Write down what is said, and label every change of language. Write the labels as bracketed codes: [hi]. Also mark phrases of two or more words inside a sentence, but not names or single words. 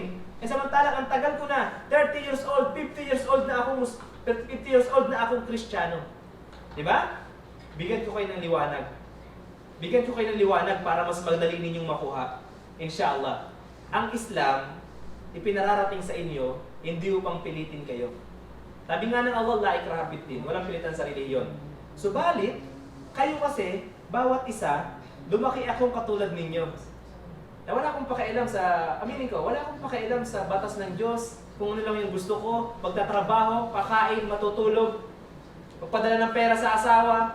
[tl] Samantalang ang tagal ko na, [en] 30 years old, 50 years old [tl] na akong [en] 50 years old [tl] na akong Kristiyano. Di ba? Bigyan ko kayo ng liwanag. Bigyan ko kayo ng liwanag para mas madali ninyong makuha. Inshallah. Ang Islam, ipinararating sa inyo, hindi upang pilitin kayo. Sabi nga ng Allah, [ar] لا إكراه في الدين, [tl] walang pilitan sa relihiyon. Subalit, kayo kasi, bawat isa, lumaki akong katulad ninyo. Na wala akong pakialam sa, aminin ko, wala akong pakialam sa batas ng Diyos, kung ano lang yung gusto ko, magtatrabaho, kakain, matutulog, magpadala ng pera sa asawa.